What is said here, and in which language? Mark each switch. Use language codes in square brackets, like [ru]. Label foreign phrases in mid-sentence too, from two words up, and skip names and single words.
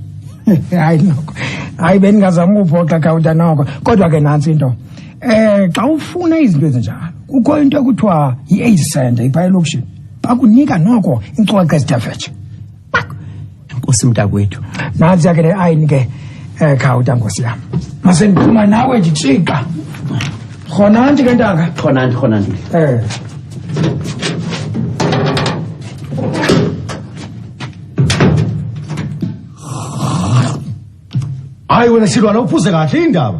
[xh] Hayi noko hayi beningazama ukuphoxa khawuta noko kodwa ke nansi into xa ufuna izinto ezinjalo kukho into ekuthiwa yi-AIDS center ipha elokishini bakunika noko incwadi ezidafetshe. Nkosi mntakwethu nansi ke le ayini ke khawuta Nkosi yami masendiphuma nawe nditshiqa khona nje ke ntanga khona nje [zu] Hayi wena silwana uphuze kahle indaba.